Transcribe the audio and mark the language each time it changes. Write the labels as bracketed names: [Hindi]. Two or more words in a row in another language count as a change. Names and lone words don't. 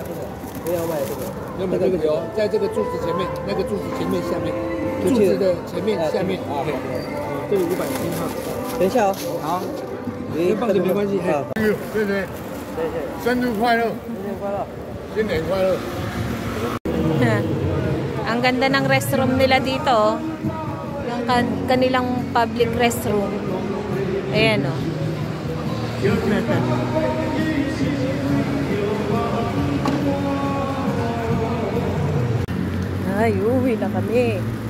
[Chinese] 不要卖这个。要买这个有，在这个柱子前面，那个柱子前面下面，柱子的前面下面。这里507号。等一下哦。好。放着没关系。好。对对。生日快乐。新年快乐。新年快乐。 [Filipino] Ang ganda ng restroom nila dito. Yung kanilang [English] public restroom. [Filipino] Ayan o. Ay, uwi na kami.